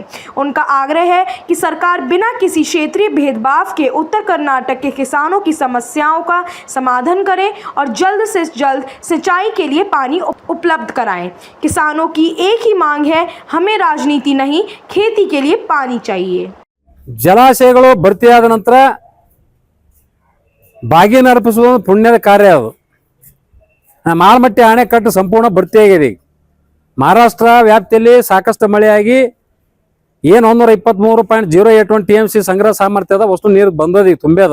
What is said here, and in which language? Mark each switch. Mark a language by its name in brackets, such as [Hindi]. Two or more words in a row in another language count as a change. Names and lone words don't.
[Hindi] उनका आग्रह है कि सरकार बिना किसी क्षेत्रीय भेदभाव के उत्तर कर्नाटक के किसानों की समस्याओं का समाधान करे और जल्द से जल्द सिंचाई के लिए पानी उपलब्ध कराएं। किसानों की एक ही मांग है, हमें राजनीति नहीं, खेती के लिए पानी चाहिए। [Kannada] ಜಲಾಶಯಗಳು ಭರ್ತಿಯಾದ ನಂತರ ಬಾಗಿ ನರಪಿಸುವುದು ಪುಣ್ಯದ ಕಾರ್ಯ. ಅದು ಮಾಲಮಟ್ಟಿ ಅಣೆಕಟ್ಟು ಸಂಪೂರ್ಣ ಭರ್ತಿಯಾಗಿದೆ. ಮಹಾರಾಷ್ಟ್ರ ವ್ಯಾಪ್ತಿಯಲ್ಲಿ ಸಾಕಷ್ಟು ಮಳೆಯಾಗಿ ಏನು 123.081 TMC ಸಂಗ್ರಹ ಸಾಮರ್ಥ್ಯದ ವಸ್ತು ನೀರು ಬಂದದ, ತುಂಬ್ಯದ.